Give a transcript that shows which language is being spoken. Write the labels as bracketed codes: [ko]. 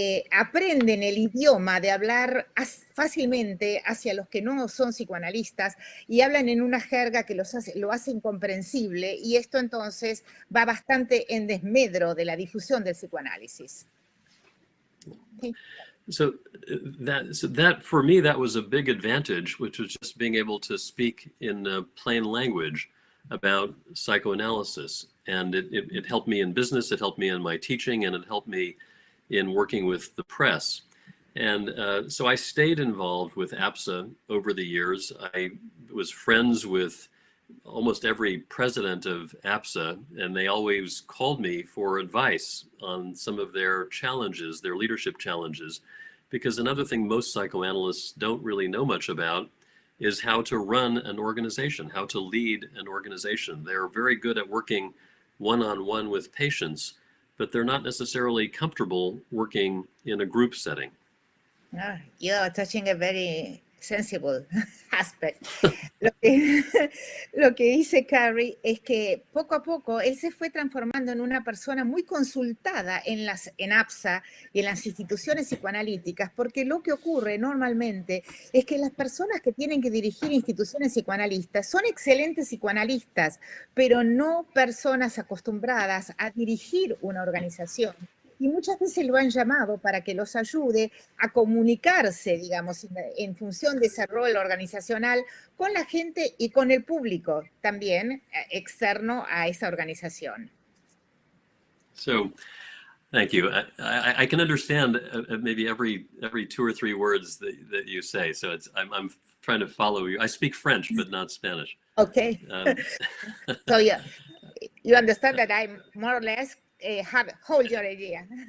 [es] aprenden el idioma de hablar fácilmente hacia los que no son psicoanalistas, y hablan en una jerga que lo hace incomprensible, y esto entonces va bastante en desmedro de la difusión del psicoanálisis. [en] Okay. So that for me, that was a big advantage, which was just being able to speak in plain language about psychoanalysis. And it helped me in business, it helped me in my teaching, and it helped me in working with the press. And so I stayed involved with APSA over the years. I was friends with almost every president of APSA, and they always called me for advice on some of their challenges, their leadership challenges. Because another thing most psychoanalysts don't really know much about is how to run an organization, how to lead an organization. They're very good at working one-on-one with patients, but they're not necessarily comfortable working in a group setting. You're touching a very sensible aspect. [es] Lo que dice Carrie es que poco a poco él se fue transformando en una persona muy consultada en APSA y en las instituciones psicoanalíticas, porque lo que ocurre normalmente es que las personas que tienen que dirigir instituciones psicoanalistas son excelentes psicoanalistas, pero no personas acostumbradas a dirigir una organización. Y muchas veces lo han llamado para que los ayude a comunicarse, digamos, en función de ese rol organizacional con la gente y con el público también externo a esa organización. [en] So, thank you. I can understand maybe every 2 or 3 words that you say. So I'm trying to follow you. I speak French, but not Spanish. Okay. So yeah, you understand that I'm more or less hold your idea.